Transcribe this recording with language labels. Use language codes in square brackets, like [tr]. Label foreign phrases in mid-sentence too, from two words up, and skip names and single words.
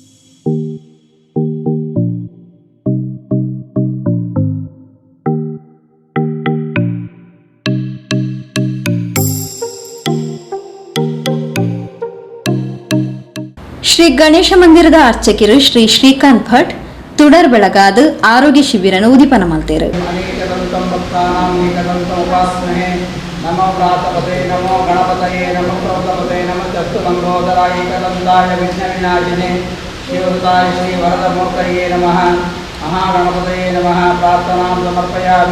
[tcy] ಶ್ರೀ ಗಣೇಶ ಮಂದಿರದ ಅರ್ಚಕರು ಶ್ರೀ ಶ್ರೀಕಾಂತ್ ಭಟ್ ತುಡರ್ ಬೆಳಗಾದ ಆರೋಗ್ಯ ಶಿಬಿರನ ಉದಿಪನ ಮಲ್ತೇರು. [sa] ನಮೋ ಪ್ರಾತಪದೇ ನಮೋ ಗಣಪತಯೇ ನಮೋ ಪ್ರೌಢಪದೇ ನಮೋ ಚಸ್ತುಲಂಬೋದರಾಯ ಏಕದಂತಾಯ ವಿಘ್ನ ವಿನಾಶಿನೇ ಶಿವಸುತಾಯ ಶ್ರೀ ವರದಮೂರ್ತಯೇ ನಮಃ. ಮಹಾಗಣಪತಯೇ ನಮಃ. ಪ್ರಾರ್ಥನಾಂ ಸಮರ್ಪಯಾಮಿ.